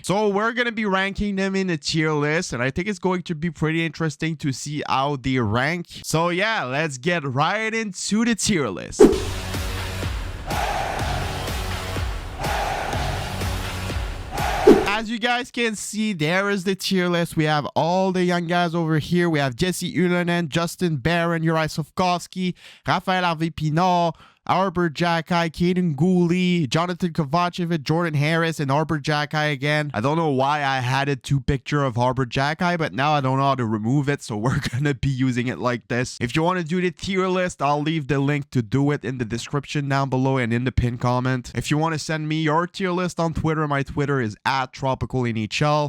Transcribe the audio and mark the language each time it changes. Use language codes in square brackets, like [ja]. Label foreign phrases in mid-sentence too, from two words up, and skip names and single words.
[en] So we're going to be ranking them in a tier list. And I think it's going to be pretty interesting to see how they rank. So yeah, let's get right into the tier list. As you guys can see, there is the tier list. We have all the young guys over here. We have Ylönen, Justin Barron, Juraj Slafkovský, Rafael Harvey-Pinard, Arber, Xhekaj, Kaiden, Guhle, Jonathan Kovacevic, Jordan Harris, and Arber, Xhekaj again. I don't know why I had a 2 picture of Arber, Xhekaj, but now I don't know how to remove it, so we're gonna be using it like this. If you want to do the tier list, I'll leave the link to do it in the description down below and in the pinned comment. If you want to send me your tier list on Twitter, my Twitter is @TropicalNHL.